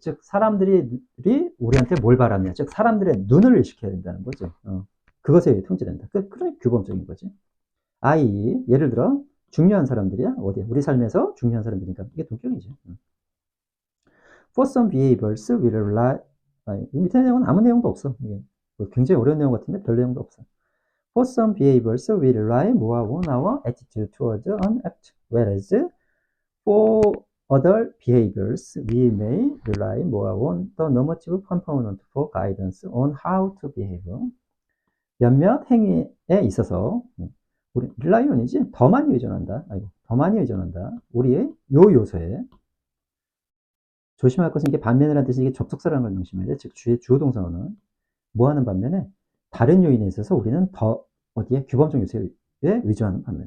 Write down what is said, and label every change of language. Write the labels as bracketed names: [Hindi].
[Korean] 즉 사람들이 우리한테 뭘 바라느냐. 즉 사람들의 눈을 일시켜야 된다는 거죠. 그것에 의해 통제된다. 그러니까 규범적인 거지. 예를 들어 중요한 사람들이야. 어디야? 우리 삶에서 중요한 사람들이니까 이게 동격이지. [English] For some behaviors will rely [Korean] 밑에 내용은 아무 내용도 없어. 이게 뭐 굉장히 어려운 내용 같은데 별 내용도 없어. [English] For some behaviors will rely more on our attitude towards an act, whereas for other behaviors we may rely more on the normative component for guidance on how to behave. [Korean] 몇몇 행위에 있어서 우리 rely on이지 더 많이 의존한다. 더 많이 의존한다. 우리의 요 요소에 조심할 것은 이게 반면이라는 뜻이 이게 접속사라는 걸 명심해야 돼. 즉 주의 주어 동사어는 뭐 하는 반면에 다른 요인에 있어서 우리는 더 어디에 규범적 요소에 의존하는 반면.